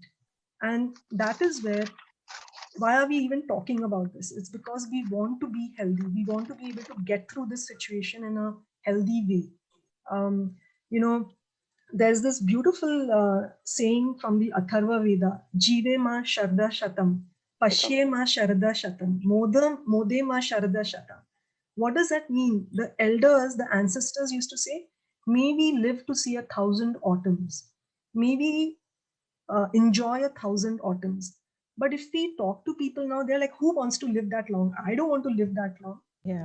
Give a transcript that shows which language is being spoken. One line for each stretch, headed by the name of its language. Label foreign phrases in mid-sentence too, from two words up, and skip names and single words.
English: And that is where, why are we even talking about this? It's because we want to be healthy. We want to be able to get through this situation in a healthy way. Um, you know, there's this beautiful saying from the Atharva Veda,
Sanskrit: जीवेम शरदः शतम्, पश्येम शरदः शतम्, मोदेम शरदः शतम्.
English: What does that mean? The elders, the ancestors used to say, may we live to see 1,000 autumns. May we enjoy 1,000 autumns. But if we talk to people now, they're like, who wants to live that long? I don't want to live that long. Yeah.